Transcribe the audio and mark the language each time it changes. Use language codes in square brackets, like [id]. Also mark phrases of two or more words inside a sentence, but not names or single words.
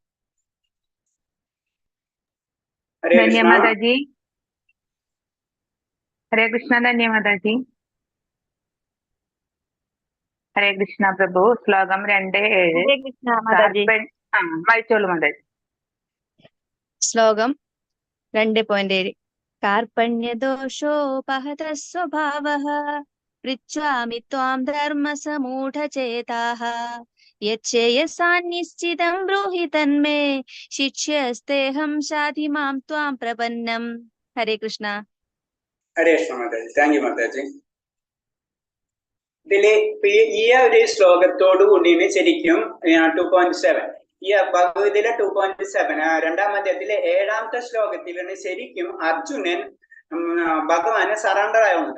[ml] ഹരേ കൃഷ്ണ മാതാജി. ഹരേ കൃഷ്ണ. ധന്യ മാതാജി. ഹരേ കൃഷ്ണ പ്രഭു. ശ്ലോകം 2:7. വായിച്ചോളൂ മാതാജി. ശ്ലോകം 2.7. [sa] कार्पण्यदोषोपहत स्वभावः पृच्छामि त्वां धर्मसमूढचेताः यच्छेयसान्निश्चितं ब्रूहि तन्मे शिष्यस्तेऽहं शाधि मां त्वां प्रपन्नम्. हरे कृष्ण. [ml] ഹരേ കൃഷ്ണ മാതാജി. [en] thank you [ml] മാതാജി. ഇതില് ഈ ഒരു ശ്ലോകത്തോടു കൂടിയാണ് ശരിക്കും 2.7 ഈ ഭഗവതിയിലെ 2.7 2-ാം അധ്യായത്തിലെ 7-ാമത്തെ ശ്ലോകത്തിലാണ് ശരിക്കും അർജുനൻ ഭഗവാനെ സറണ്ടർ ആവുന്നത്.